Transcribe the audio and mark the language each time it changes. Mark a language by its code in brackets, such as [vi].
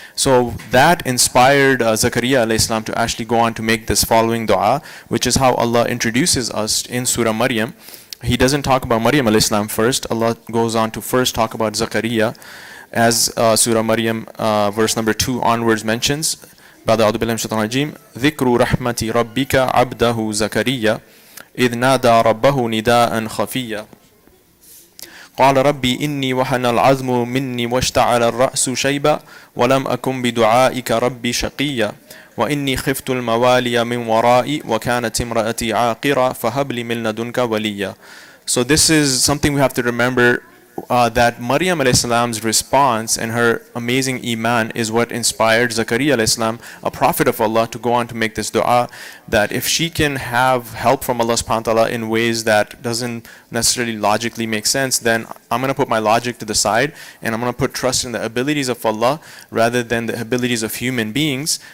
[en] So that inspired Zakariya alayhi salam to actually go on to make this following dua, which is how Allah introduces us in Surah Maryam. He doesn't talk about Maryam alayhi salam first. Allah goes on to first talk about Zakariya, as Surah Maryam verse number 2 onwards mentions. [ar] بعد أعوذ بالله من الشيطان الرجيم ذكر رحمة ربك عبده زكريا إذ نادى ربه نداء خفيا قال ربي إني وهن العظم مني واشتعل الرأس شيبا ولم أكن بدعائك ربي شقيا وإني خفت الموالي من ورائي وكانت امرأتي عاقرا فهب لي من لدنك وليا. [en] So this is something we have to remember, that Maryam alayhi salam's response and her amazing iman is what inspired Zakariya alayhi salam, a prophet of Allah, to go on to make this dua, that if she can have help from Allah subhanahu wa ta'ala in ways that doesn't necessarily logically make sense, then I'm going to put my logic to the side, and I'm going to put trust in the abilities of Allah rather than the abilities of human beings.